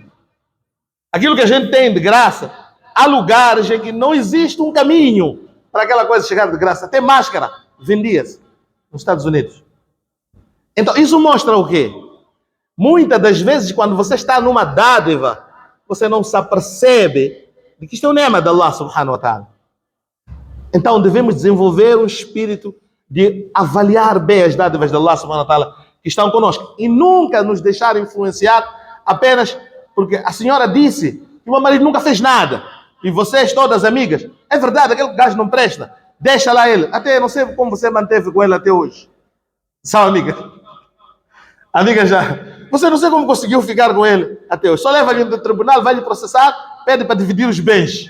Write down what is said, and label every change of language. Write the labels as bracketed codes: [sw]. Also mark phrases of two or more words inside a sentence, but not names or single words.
[pt] Aquilo que a gente tem de graça, há lugares em que não existe um caminho para aquela coisa chegar de graça. Até máscara vendia-se nos Estados Unidos. Então, isso mostra o quê? Muitas das vezes, quando você está numa dádiva, você não se apercebe de que isto é o nema de Allah [ar] سبحانه وتعالى. [pt] Então, devemos desenvolver um espírito de avaliar bem as dádivas de Allah [ar] سبحانه وتعالى [pt] que estão conosco e nunca nos deixar influenciar apenas porque a senhora disse que o meu marido nunca fez nada e vocês todas amigas, é verdade, aquele gajo não presta, deixa lá ele, até não sei como você manteve com ele até hoje. São amigas. Amigas já, você não sei como conseguiu ficar com ele até hoje, só leva ele no tribunal, vai lhe processar, pede para dividir os bens.